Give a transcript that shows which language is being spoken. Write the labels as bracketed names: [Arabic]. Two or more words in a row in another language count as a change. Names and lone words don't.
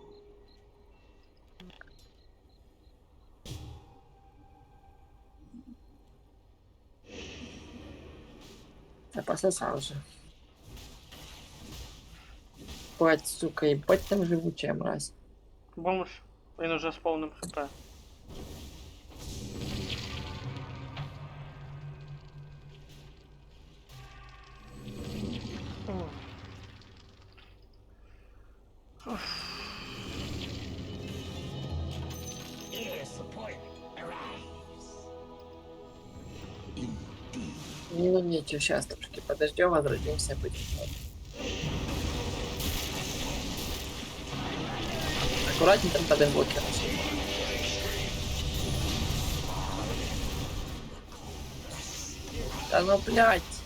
[Russian] Я пососал же. Бать, сука, ебать там живучая мразь. Бомж, [Ukrainian] він уже з повним хп. [English] Air support arrives. [Russian] Ну ничего, сейчас трошки подождем, возродимся, будет. Аккуратнее там под инвокером. Да ну блядь.